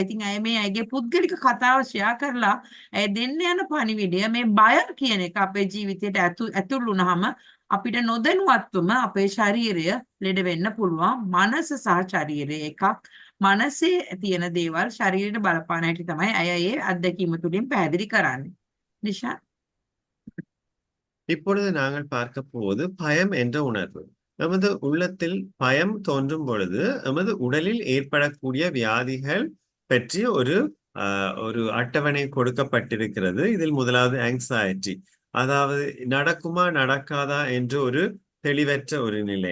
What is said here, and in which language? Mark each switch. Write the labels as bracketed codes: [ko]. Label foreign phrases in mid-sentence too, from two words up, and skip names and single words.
[si] ඉතින් ඇය මේ ඇයගේ පුද්ගලික කතාව ෂෙයා කරලා ඇය දෙන්න යන පණිවිඩය මේ බය කියන එක අපේ ජීවිතයට ඇතුල් වුණාම අපිට නොදැනුවත්වම අපේ ශරීරය ලෙඩ වෙන්න පුළුවන්. මනස සහ ශරීරය එකක්. මනසේ තියෙන දේවල් ශරීරයට බලපාන හැටි තමයි අය ඒ අත්දැකීම තුලින් පැහැදිලි කරන්නේ. නිෂා [ta] இப்பொழுது நாங்கள் பார்க்க போவது பயம் என்ற உணர்வு. நமது உள்ளத்தில் பயம் தோன்றும் பொழுது நமது உடலில் ஏற்படக்கூடிய வியாதிகள் பற்றி ஒரு அட்டவணை கொடுக்கப்பட்டிருக்கிறது. இதில் முதலாவது ஆங்ஸைட்டி, அதாவது நடக்குமா நடக்காதா என்ற ஒரு தெளிவற்ற ஒரு நிலை.